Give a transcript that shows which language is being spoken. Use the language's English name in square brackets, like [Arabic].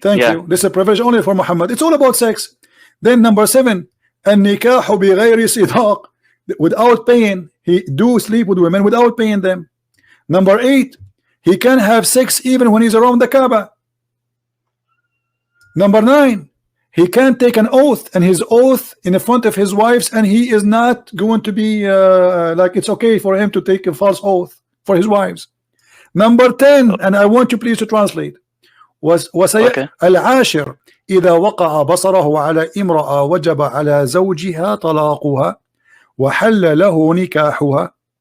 [English] Thank you. This is a privilege only for Muhammad. It's all about sex. Then number 7, [Arabic] النكاح بغير صداق, [English] without paying. He do sleep with women without paying them. Number 8, he can have sex even when he's around the Kaaba. Number 9, he can take an oath, and his oath in front of his wives, and he is not going to be like it's okay for him to take a false oath for his wives. Number 10, and I want you please to translate, was [Arabic] العاشر إذا وقع بصره على امرأة وجب على زوجها طلاقها وحل له نكاحها.